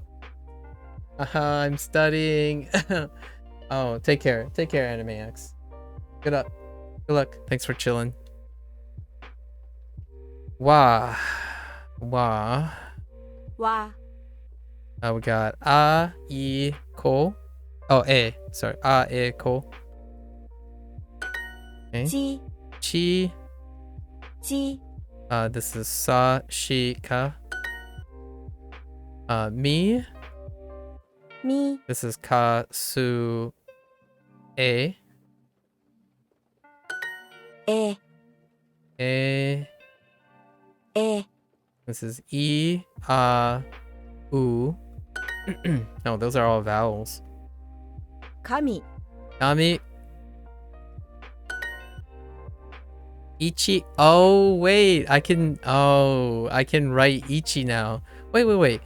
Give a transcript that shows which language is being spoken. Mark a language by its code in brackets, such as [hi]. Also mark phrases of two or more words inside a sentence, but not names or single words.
[en] I'm studying. Oh, take care. Take care, Anime X. Good luck. Good luck. Thanks for chilling. [ja] Wa. Wa. Wa. [en] We got a, I, ko. Oh, a. Sorry. A, [ja] e, ko. [en] Okay. [ja] Chi. Chi. Chi. [en] This is sa, shi, ka. [ja] Mi. Mi. [en] This is ka, su, e. [ja] E. E. E. [en] This is e, a, u. No, those are all vowels. [ja] Kami. Kami. Ichi. [en] Oh, wait. I can write ichi now. Wait.